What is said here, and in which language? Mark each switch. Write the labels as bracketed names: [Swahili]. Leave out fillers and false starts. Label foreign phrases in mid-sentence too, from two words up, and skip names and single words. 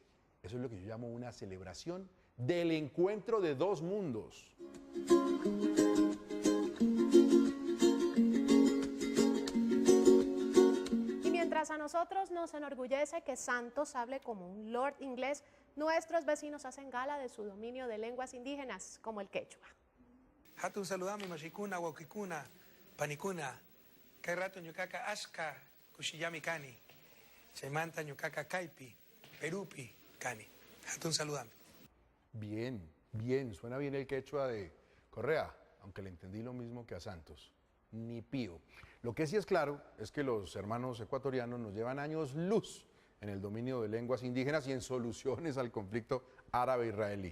[Spanish] Eso es lo que yo llamo una celebración del encuentro de dos mundos. Y mientras a nosotros nos enorgullece que Santos hable como un lord inglés, nuestros vecinos hacen gala de su dominio de lenguas indígenas, como el quechua. [Quechua] Hatun saludami mashikuna, wakikuna, panikuna, kairato ñucaca ashka, kushiyami kani, chaimanta ñucaca kaipi, perupi kani. Hatun saludami. [Spanish] Bien, suena bien el quechua de Correa, aunque le entendí lo mismo que a Santos. Ni pío. Lo que sí es claro es que los hermanos ecuatorianos nos llevan años luz en el dominio de lenguas indígenas y en soluciones al conflicto árabe-israelí.